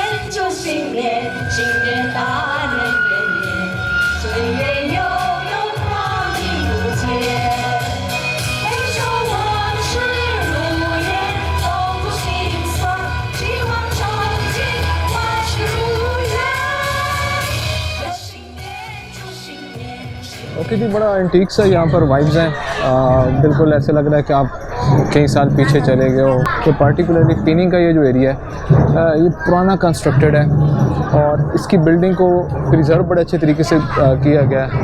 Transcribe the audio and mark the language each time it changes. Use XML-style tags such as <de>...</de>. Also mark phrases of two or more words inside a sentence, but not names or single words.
<zh>就新年，新年大年圆年，岁月悠悠，光阴如箭。回首往事如烟，走过心酸，希望憧憬，万事如愿。新年就新年。</zh> <hi>ओके जी, बड़ा एंटीक सा यहाँ पर वाइब्स हैं। बिल्कुल ऐसे लग रहा है कि आप कई साल पीछे चले गए हो। तो पार्टिकुलरली पिनिंग का ये जो एरिया है ये पुराना कंस्ट्रक्टेड है और इसकी बिल्डिंग को प्रिजर्व बड़े अच्छे तरीके से किया गया है।</hi>